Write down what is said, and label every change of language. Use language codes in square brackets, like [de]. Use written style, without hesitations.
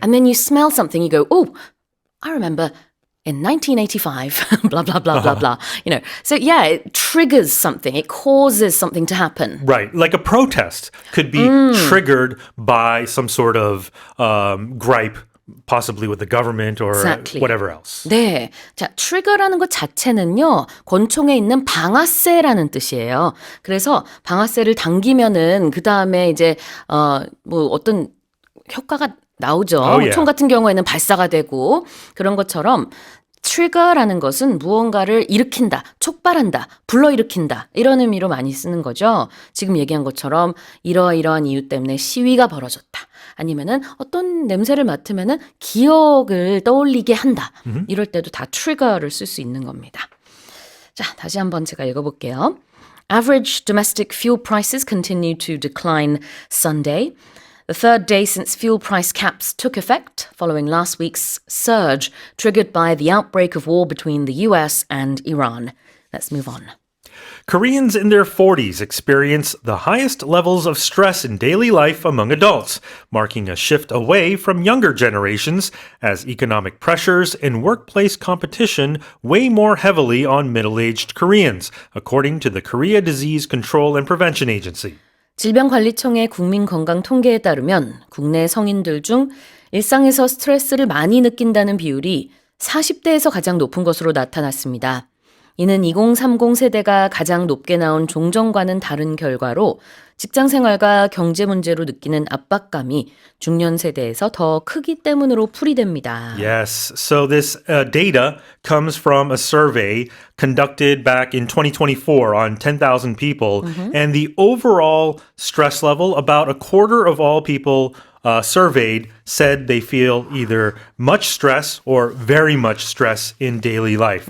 [en] And then you smell something, you go, oh, I remember in 1985, blah, blah, blah, blah, blah. You know, so yeah, it triggers something. It causes something to happen. Right. Like a protest could be triggered by some sort of gripe, possibly with the government or whatever else. [ko] 네. 자, trigger라는 것 자체는요, 권총에 있는 방아쇠라는 뜻이에요. 그래서 방아쇠를 당기면은 그 다음에 이제, 뭐 어떤 효과가 나오죠. 총 같은 경우에는 발사가 되고 그런 것처럼 trigger라는 것은 무언가를 일으킨다, 촉발한다, 불러일으킨다 이런 의미로 많이 쓰는 거죠. 지금 얘기한 것처럼 이러이러한 이유 때문에 시위가 벌어졌다. 아니면은 어떤 냄새를 맡으면은 기억을 떠올리게 한다. 이럴 때도 다 trigger를 쓸 수 있는 겁니다. 자, 다시 한번 제가 읽어볼게요. [en] Average domestic fuel prices continue to decline Sunday. The third day since fuel price caps took effect following last week's surge triggered by the outbreak of war between the US and Iran. Let's move on. Koreans in their 40s experience the highest levels of stress in daily life among adults, marking a shift away from younger generations as economic pressures and workplace competition weigh more heavily on middle-aged Koreans, according to the Korea Disease Control and Prevention Agency. [ko] 질병관리청의 국민건강 통계에 따르면 국내 성인들 중 일상에서 스트레스를 많이 느낀다는 비율이 40대에서 가장 높은 것으로 나타났습니다. 이는 2030 세대가 가장 높게 나온 종전과는 다른 결과로 직장 생활과 경제 문제로 느끼는 압박감이 중년 세대에서 더 크기 때문으로 풀이됩니다. [en] Yes. So this data comes from a survey conducted back in 2024 on 10,000 people. And the overall stress level, about a quarter of all people surveyed said they feel either much stress or very much stress in daily life.